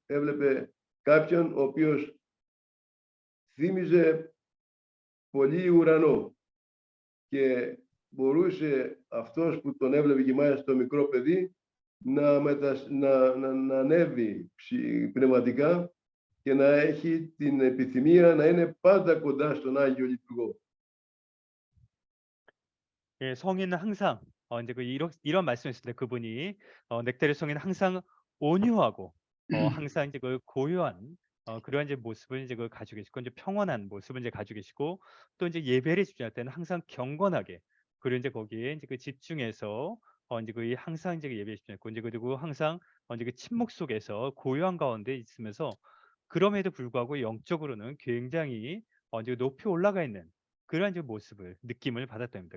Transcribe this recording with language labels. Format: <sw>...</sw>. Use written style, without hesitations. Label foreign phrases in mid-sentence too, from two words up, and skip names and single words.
<el>Έβλεπε κάποιον ο οποίος θύμιζε πολύ ουρανό και μπορούσε αυτός που τον έβλεπε και μάλιστα το μικρό παιδί να ανέβει πνευματικά και να έχει την επιθυμία να είναι πάντα κοντά στον Άγιο Λειτουργό.</el> <ko>예, 성인은 항상 이제 그 이런 말씀이었습니다. 그분이 넥타리 성인은 항상 온유하고 항상 이제 그 고요한 그러한 이제 모습을 이제 그 가지고 계시고 이제 평온한 모습을 이제 가지고 계시고 또 이제 예배를 집중할 때는 항상 경건하게 그리고 이제 거기에 이제 그 집중해서 이제 그 항상 이제 그 예배에 집중했고 이제 그리고 항상 이제 그 침묵 속에서 고요한 가운데 있으면서 그럼에도 불구하고 영적으로는 굉장히 이제 높이 올라가 있는 그러한 이제 모습을 느낌을 받았답니다.</ko>